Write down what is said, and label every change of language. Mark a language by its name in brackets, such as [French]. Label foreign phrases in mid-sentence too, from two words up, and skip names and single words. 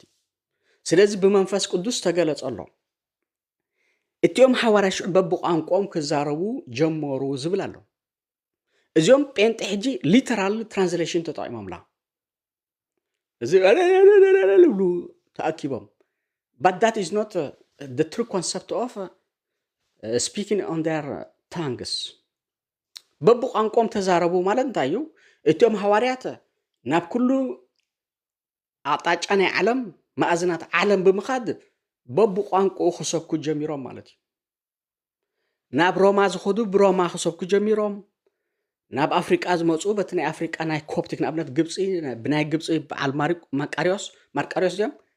[Tigrinya] እዩ ስለዚ ብመንፈስ ቅዱስ ተገለጸሎ እቲኦም ሃዋርያ ሽዑ በብቋንቋኦም ክዛረቡ ጀመሩ ዝብል ኣሎ እዚኦም ጴንጤ ሕጂ [English] literal translation ተጠቂሞምላ እዚ ብሉ ተኣኪቦም but that is not the true concept of speaking on their tongues [Tigrinya] በብቋንቋኦም ተዛረቡ ማለት እንታይ እዩ እቲኦም ሃዋርያት ናብ ኩሉ ኣጣጫ ናይ ዓለም ማእዝናት ዓለም ብምኻድ በብቋንቋኡ ክሰብኩ ጀሚሮም ማለት እዩ ናብ ሮማ ዝኸዱ ብሮማ ክሰብኩ ጀሚሮም ናብ ኣፍሪቃ ዝመፁ በቲ ናይ ኣፍሪቃ ናይ ኮፕቲክ ንኣብነት ግብፂ ብናይ ግብፂ በዓል ማርቃሪዮስ እዮም